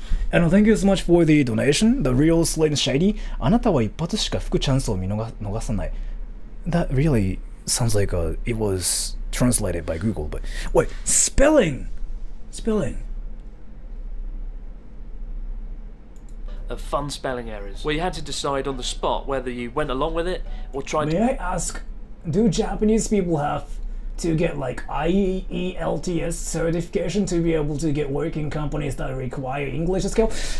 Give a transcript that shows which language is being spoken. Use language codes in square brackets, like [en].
[en] Thank you so much for the donation. The real Slim Shady. [ja] あなたは一発しか吹くチャンスを逃さない。 [en] That really sounds like it was translated by Google, but wait, spelling. Of fun spelling errors, where you had to decide on the spot whether you went along with it or tried May I ask, do Japanese people have to get like IELTS certification to be able to get work in companies that require English skill?